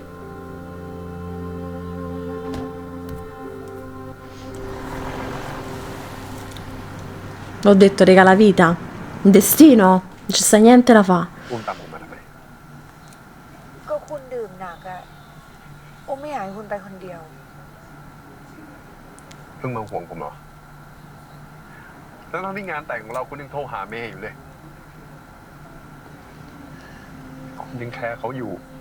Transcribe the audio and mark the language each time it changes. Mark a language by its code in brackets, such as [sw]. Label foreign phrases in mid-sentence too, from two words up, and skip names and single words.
[it] L'ho detto, raga, la vita, il destino, non ci sta niente da fa. [th] อุ้มตามผมมาทำไม ก็คุณดื่มหนักอะอุ้มไม่อยากให้คุณไปคนเดียว เพิ่งมาห่วงผมเหรอ แล้วตอนที่งานแต่งของเราคุณยังโทรหาเมย์อยู่เลย คุณยังแคร์เขาอยู่